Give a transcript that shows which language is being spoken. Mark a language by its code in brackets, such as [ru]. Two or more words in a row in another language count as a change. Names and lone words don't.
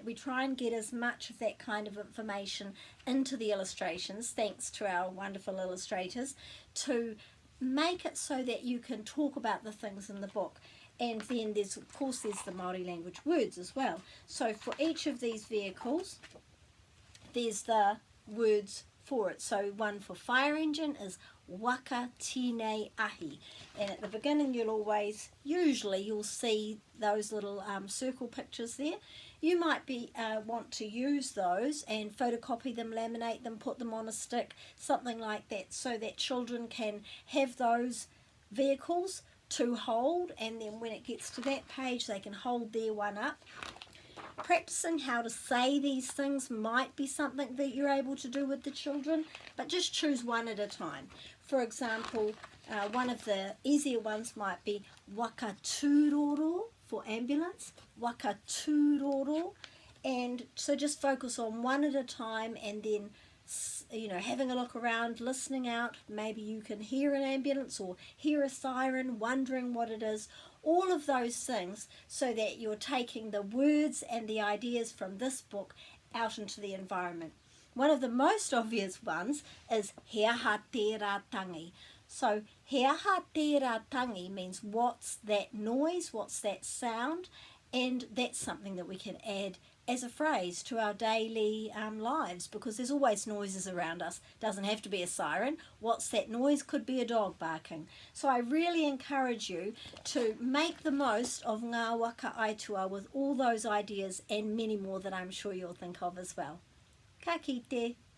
[en] We try and get as much of that kind of information into the illustrations, thanks to our wonderful illustrators, to make it so that you can talk about the things in the book. And then there's, of course, there's the Māori language words as well. So for each of these vehicles, there's the words for it. So one for fire engine is [mi] waka tēnei ahi, [en] and at the beginning you'll see those little circle pictures there. You might be want to use those and photocopy them, laminate them, put them on a stick, something like that, so that children can have those vehicles to hold, and then when it gets to that page they can hold their one up. Practicing how to say these things might be something that you're able to do with the children, but just choose one at a time. For example, one of the easier ones might be [mi] waka tūroro [en] for ambulance, [mi] waka tūroro, [en] and so just focus on one at a time, and then having a look around, listening out. Maybe you can hear an ambulance or hear a siren, wondering what it is. All of those things, so that you're taking the words and the ideas from this book out into the environment. One of the most obvious ones is [mi] he aha te rā tangi. [en] So [mi] he aha te rā tangi [en] means what's that noise, what's that sound, and that's something that we can add as a phrase to our daily lives, because there's always noises around us. Doesn't have to be a siren. What's that noise? Could be a dog barking. So I really encourage you to make the most of Ngā Waka Aituā with all those ideas and many more that I'm sure you'll think of as well. [mi] Ka kite.